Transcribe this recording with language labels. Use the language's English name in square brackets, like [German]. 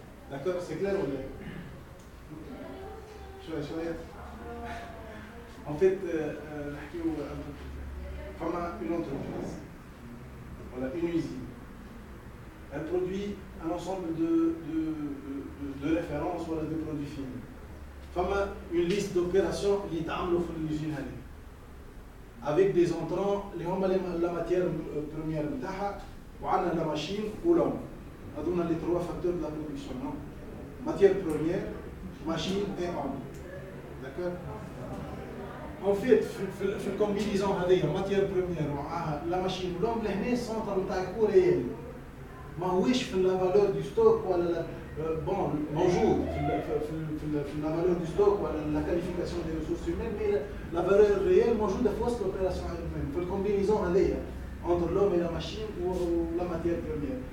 [French] D'accord, c'est clair ou pas? [Arabic] شوية. [French] En fait, [Arabic] نحكيو فما [French] une entreprise, voilà, une usine. Elle produit un ensemble de références ou de produits finis. [Arabic] فما [French] une liste d'opérations [Arabic] اللي يتعاملوا في l'usine هذه. [French] Avec des entrants, la matière première [Arabic] نتاعها وعندنا [French] la machine ou l'homme. [Arabic] هذوما [French] les trois facteurs de la production, non? Matière première, machine et homme. D'accord? [Arabic] En fait, في الكومبينيزون هذه [French] matière première [Arabic] ومعها [French] la machine ou l'homme [Arabic] لهنا السنتر نتاع الكو ريال. ماهوش في [French] la valeur du stock ولا bon [Arabic] موجود في [French] la valeur du stock ولا la qualification des ressources humaines, mais la valeur réelle [Arabic] موجودة في وسط [French] l'opération elle-même. [Arabic] في الكومبينيزون هذيا [French] entre l'homme et la machine ou la matière première.